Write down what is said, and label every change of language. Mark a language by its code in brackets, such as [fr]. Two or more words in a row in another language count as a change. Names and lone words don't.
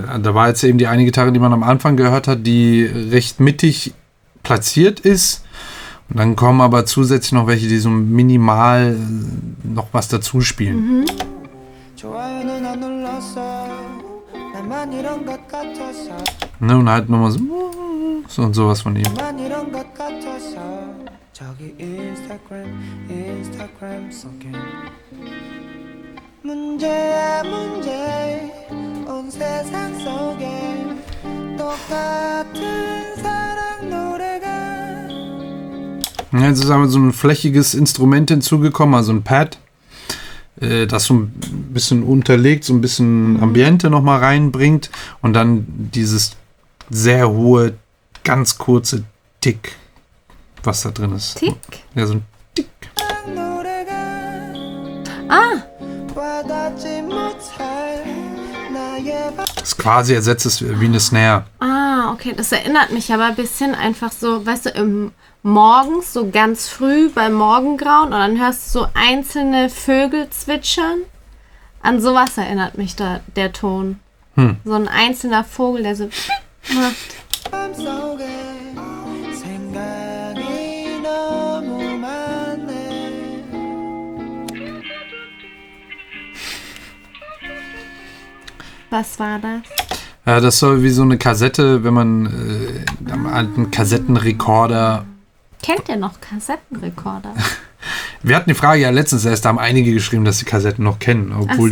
[de] Da war jetzt eben die eine Gitarre, die man am Anfang gehört hat, die recht mittig platziert ist. Und dann kommen aber zusätzlich noch welche, die so minimal noch was dazu spielen. Ne, und halt nochmal so und sowas von ihm. [ko] 문제야 문제 온 세상 속에 똑같은 사랑 노래가 [de] Ja, jetzt ist aber so ein flächiges Instrument hinzugekommen, also ein Pad, das so ein bisschen unterlegt, so ein bisschen Ambiente nochmal reinbringt und dann dieses sehr hohe, ganz kurze Tick, was da drin ist. Tick? Ja, so ein Tick. [ko] 노래가 Ah, 와닿지 못할 나의 [de] Das quasi ersetzt es wie eine Snare. okay. Das erinnert mich aber ein bisschen einfach so, weißt du, morgens, so ganz früh beim Morgengrauen und dann hörst du so einzelne Vögel zwitschern. An sowas erinnert mich der Ton. So ein einzelner Vogel, der so macht. [ko] 마음속에 생각이 너무 많네 [de] Was war das? Ja, das soll wie so eine Kassette, wenn man am alten Kassettenrekorder. Kennt ihr noch Kassettenrekorder? Wir hatten die Frage ja letztens erst, da haben einige geschrieben, dass sie Kassetten noch kennen, obwohl